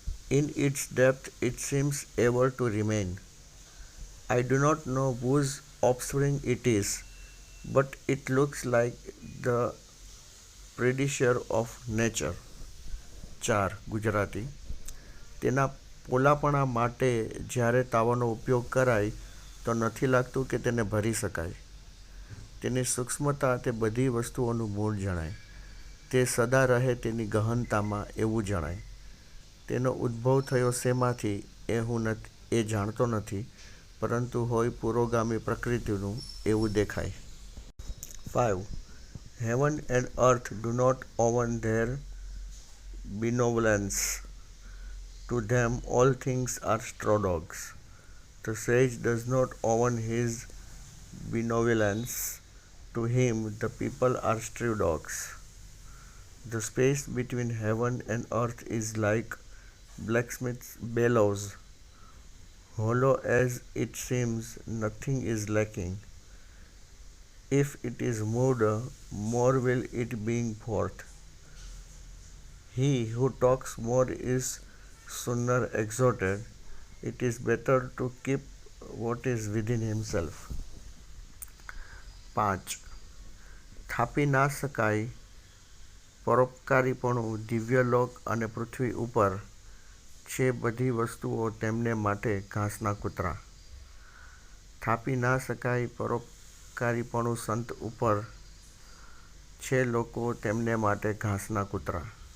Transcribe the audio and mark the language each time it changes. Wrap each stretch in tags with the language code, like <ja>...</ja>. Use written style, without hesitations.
<en>In its depth it seems ever to remain. I do not know whose offspring it is, but it looks like the predecessor of nature.</en> <gu>4. Gujarati. તેના પોલાપણા માટે જ્યારે તાવાનો ઉપયોગ કરાય તો નથી લાગતું કે તેને ભરી શકાય. તેની સૂક્ષ્મતા તે બધી વસ્તુઓનું મૂળ જણાય. તે સદા રહે તેની ગહનતામાં એવું જણાય. તેનો ઉદ્ભવ થયો શેમાંથી એ જાણતો નથી, પરંતુ હોય પુરોગામી પ્રકૃતિનું એવું દેખાય. 5.</gu> <en>Heaven and earth do not own their benevolence. To them all things are straw dogs. The sage does not own his benevolence. To him the people are straw dogs. The space between heaven and earth is like blacksmith's bellows. Hollow as it seems, nothing is lacking. If it is moved, more will it bring forth. He who talks more is sooner exhorted. It is better to keep what is within himself. 5.</en> <gu>થાપી ના શકાય પરોપકારીપણું દિવ્યલોક અને પૃથ્વી ઉપર છે બધી વસ્તુઓ તેમને માટે ઘાસના કૂતરા. થાપી ના શકાય પરોપકારીપણું સંત ઉપર છે લોકો તેમને માટે ઘાસના કૂતરા.</gu>